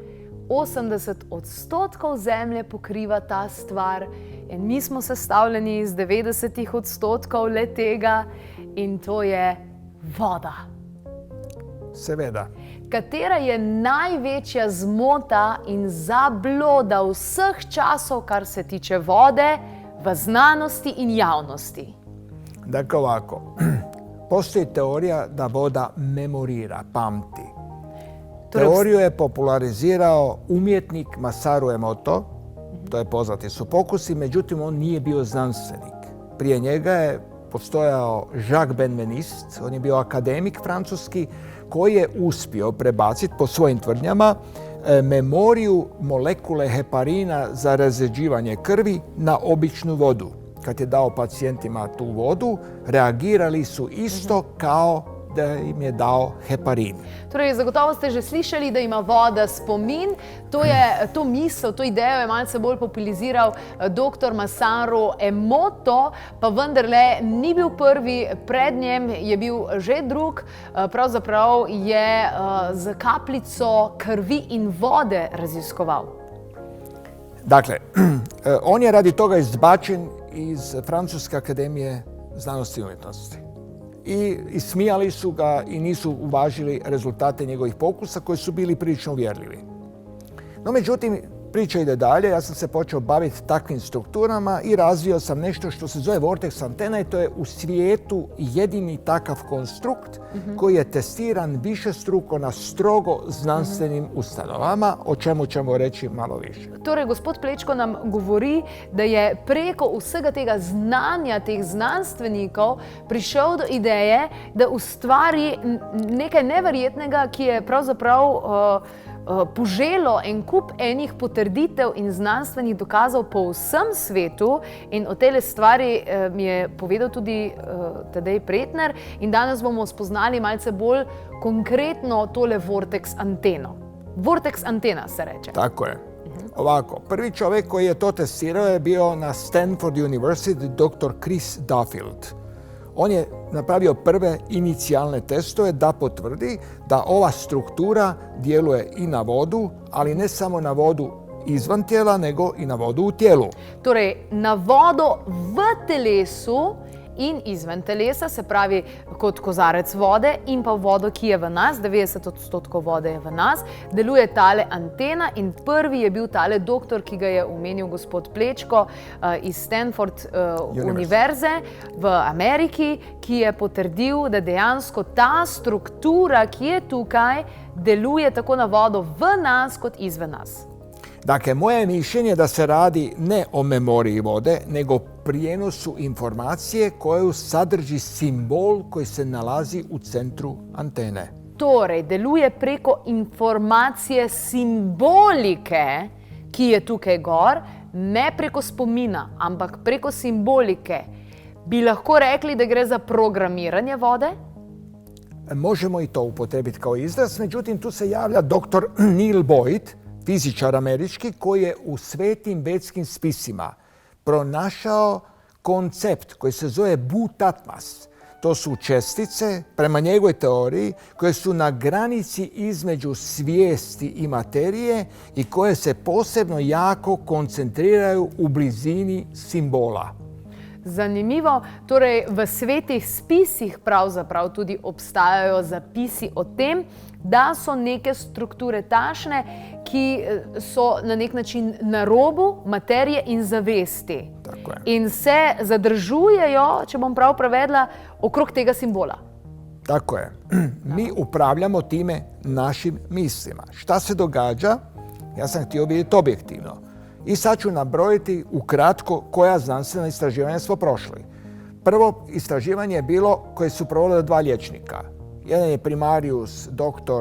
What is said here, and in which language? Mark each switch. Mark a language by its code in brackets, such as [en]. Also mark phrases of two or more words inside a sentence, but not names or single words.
[sl] 80% Zemlje pokriva ta stvar in mi smo sestavljeni iz 90% le tega in to je voda. Seveda. Katera je največja zmota in zabloda vseh časov, kar se tiče vode v znanosti in javnosti? [hr] Dakle ovako, postoji teorija da voda memorira, pamti. Teoriju je popularizirao umjetnik Masaru Emoto, to je poznati su pokusi, međutim on nije bio znanstvenik. Prije njega je postojao Jacques Benveniste, on je bio akademik francuski, koji je uspio prebaciti po svojim tvrdnjama memoriju molekule heparina za razređivanje krvi na običnu vodu. Kad je dao pacijentima tu vodu, reagirali su isto kao da im je dao heparin. [sl] Torej, zagotovo ste že slišali, da ima voda spomin. To misel, to idejo je malce bolj populariziral dr. Masaru Emoto, pa vendarle ni bil prvi, pred njem je bil že drug. Pravzaprav je z kapljico krvi in vode raziskoval. [hr] Dakle, on je radi toga izbačen iz Francuske akademije znanosti i umjetnosti. I ismijali su ga i nisu uvažili rezultate njegovih pokusa koji su bili prilično uvjerljivi. No međutim, priča ide dalje, ja sam se počeo baviti takvim strukturama i razvio sam nešto što se zove vortex antena i to je u svijetu jedini takav konstrukt koji je testiran višestruko na strogo znanstvenim ustanovama, o čemu ćemo reći malo više. [sl] Torej, gospod Plečko nam govori, da je preko vsega tega znanja teh znanstvenikov prišel do ideje, da ustvari nekaj neverjetnega, ki je pravzaprav poželo en kup enih potrditev in znanstvenih dokazov po vsem svetu in o tele stvari mi je povedal tudi Tadej Pretnar in danes bomo spoznali malce bolj konkretno tole vortex anteno. Vortex antena se reče. [hr] Tako je. Ovako, prvi čovjek koji je to testirao je bio na Stanford University dr. Chris Duffield. On je napravio prve inicijalne testove da potvrdi da ova struktura djeluje i na vodu, ali ne samo na vodu izvan tijela, nego i na vodu u tijelu. [sl] Torej, na vodo v telesu in izven telesa, se pravi kot kozarec vode in pa vodo, ki je v nas, 90% vode je v nas, deluje tale antena in prvi je bil tale doktor, ki ga je omenil gospod Plečko iz Stanford univerze v Ameriki, ki je potrdil, da dejansko ta struktura, ki je tukaj, deluje tako na vodo v nas kot izven nas. [hr] Dakle, moje mišljenje da se radi ne o memoriji vode, nego prijenosu informacije koju sadrži simbol koji se nalazi u centru antene. [sl] Torej, deluje preko informacije simbolike, ki je tukaj gor, ne preko spomina, ampak preko simbolike. Bi lahko rekli, da gre za programiranje vode? [hr] Možemo i to upotrebiti kao izraz, međutim tu se javlja dr. Neil Boyd, fizičar američki, koji je u svetim vetskim spisima pronašao koncept koji se zove butatmas. To su čestice, prema njegovoj teoriji, koje su na granici između svijesti i materije i koje se posebno jako koncentriraju u blizini simbola. [sl] Zanimivo, torej v svetih spisih pravzaprav tudi obstajajo zapisi o tem, da so neke strukture takšne, ki so na nek način na robu materije in zavesti. [hr] Tako je. [sl] In se zadržujejo, če bom prav prevedla, okrog tega simbola. [hr] Tako je. Mi upravljamo time našim mislima. Šta se događa? Ja sam htio vidjeti objektivno. I sad ću nabrojiti ukratko koja znanstvena istraživanja smo prošli. Prvo istraživanje je bilo koje su provodili 2 liječnika. Jedan je primarius dr.